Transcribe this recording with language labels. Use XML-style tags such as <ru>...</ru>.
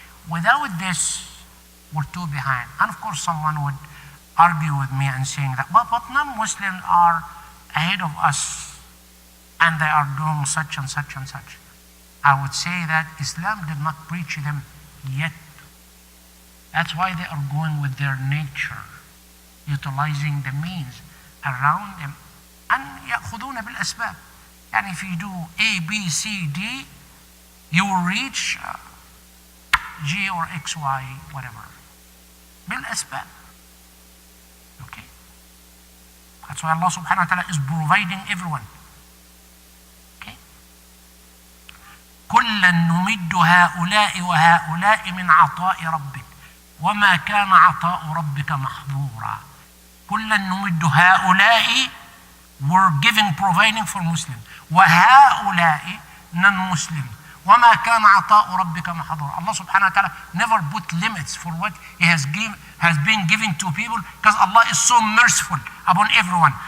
<en>Without this, we're too behind. And of course, someone would argue with me and saying that, but non-Muslims are ahead of us and they are doing such and such and such. I would say that Islam did not preach them yet. That's why they are going with their nature, utilizing the means around them.</en> <ar>And يأخذون بالأسباب.</ar> <en>And if you do A, B, C, D, you will reach G or X, Y, whatever. بالأسباب. Okay? That's why Allah subhanahu wa ta'ala is providing everyone. Okay?</en> <ar>كلا نمد هؤلاء وهؤلاء من عطاء ربك وما كان عطاء ربك محظورا. كلا نمد هؤلاء,</ar> <en>we're giving, providing for Muslims.</en> <ar>وهؤلاء non-Muslim. وما كان عطاء ربك محظورا.</ar> <en>Allah subhanahu wa ta'ala never put limits for what He has been given to people, because Allah is so merciful upon everyone.</en>